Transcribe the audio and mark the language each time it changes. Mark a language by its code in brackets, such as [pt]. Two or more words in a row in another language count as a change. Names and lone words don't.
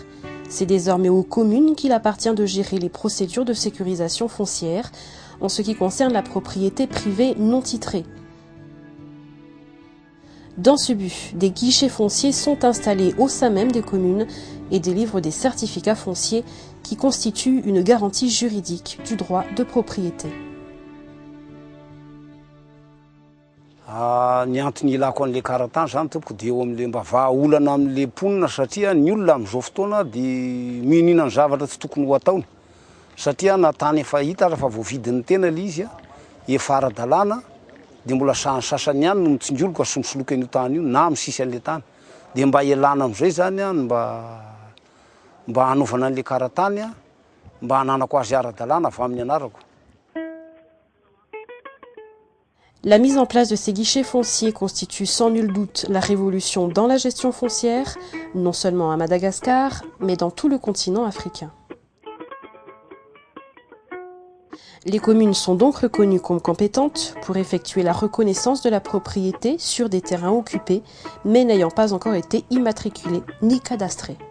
[fr] C'est désormais aux communes qu'il appartient de gérer les procédures de sécurisation foncière en ce qui concerne la propriété privée non titrée. Dans ce but, des guichets fonciers sont installés au sein même des communes et délivrent des certificats fonciers qui constituent une garantie juridique du droit de propriété. [mg] Ny antony ilako an'le karatany zany tompoko dia eo amin'le mba vahaolana amin'le mponina satria ny olona amin'izao fotoana dia mihinana zavatra tsy tokony ho ataony satria na tany efa hita raha fa voavidin'ny tena le izy efa ara-dalàna dia mbola sasany ihany no mitsinjoloka solosoloka an'io tany io na misisy an'le tany dia mba ialana amin'izay zany mba hanaovana an'le karatany mba hananako azy ara-dalàna avy amin'ny anarako. [fr] La mise en place de ces guichets fonciers constitue sans nul doute la révolution dans la gestion foncière, non seulement à Madagascar, mais dans tout le continent africain. Les communes sont donc reconnues comme compétentes pour effectuer la reconnaissance de la propriété sur des terrains occupés, mais n'ayant pas encore été immatriculés ni cadastrés.